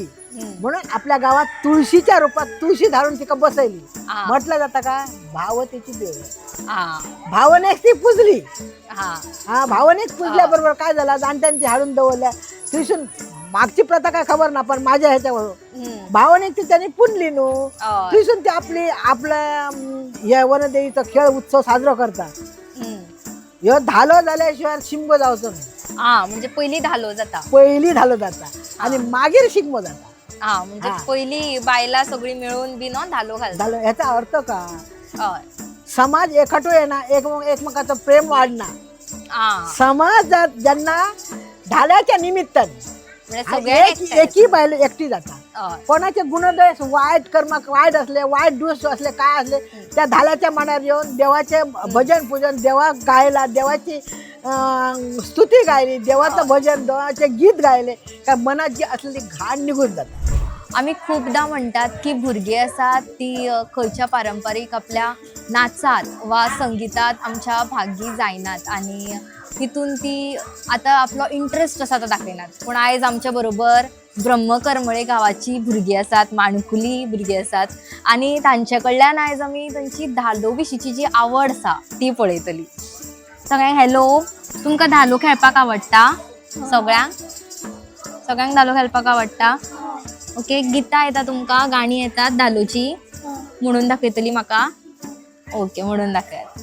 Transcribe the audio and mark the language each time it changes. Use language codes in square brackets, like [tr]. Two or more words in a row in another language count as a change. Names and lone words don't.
[mr] म्हणून आपल्या गावात तुळशीच्या रूपात तुळशी धारून तिका बसवली म्हटलं जातं का भावतेची देव भावनेक ती पुजली भावनेक पुजल्याबरोबर काय झालं जाणट्यांची हाडून दवरल्या तिथून मागची प्रथा काय खबर ना पण माझ्या ह्याच्यावर भावनेक ती त्यांनी पुजली नो तिथून ते आपल्या या वनदेवीचा खेळ उत्सव साजरा करतात ह्यो धालो झाल्याशिवाय शिमगो जावचो नाही [kok] म्हणजे पहिली धालो जाता आणि मागीर शिगमो जाता म्हणजे पहिली बायला सगळी मिळून बी नो धालो घालता [mr] झालं ह्याचा अर्थ का समाज एकटो येणार एकमेकाचं प्रेम वाढणार समाजात ज्यांना धाल्याच्या निमित्ताने एकी बायला एकटी जातात कोणाचे गुणदोष वाईट कर्म वाईट असले वाईट दोष असले काय असले त्या धाल्याच्या मनावर येऊन देवाचे भजन पूजन देवा गायला देवाची स्तुती गायली देवाचं भजन देवाचे गीत गायले का मनात जी असलेली घाण निघून जातात [kok] आम्ही खूपदा म्हणतात की भुरगी आसात ती खंयच्या पारंपारीक आपल्या नाचात वा संगीतात आमच्या भागी जायनात आणि तितून ती आता आपलो इंटरेस्ट आसा तो दाखयनात पूण आयज आमच्या बरोबर ब्रह्मकरमळे गावाची भुरगीं आसात माणकुली भुरगीं आसात आणि तांचे कडल्यान आयज आमी तांची धालो विशींची जी आवड आसा ती पळयतली सगळ्यांक हॅलो तुमकां धालो खेळपाक आवडटा सगळ्यांक धालो खेळपाक आवडटा ओके गितां येता तुमकां गाणी येतात धालोची म्हणून दाखयतली म्हाका ओके म्हणून दाखयात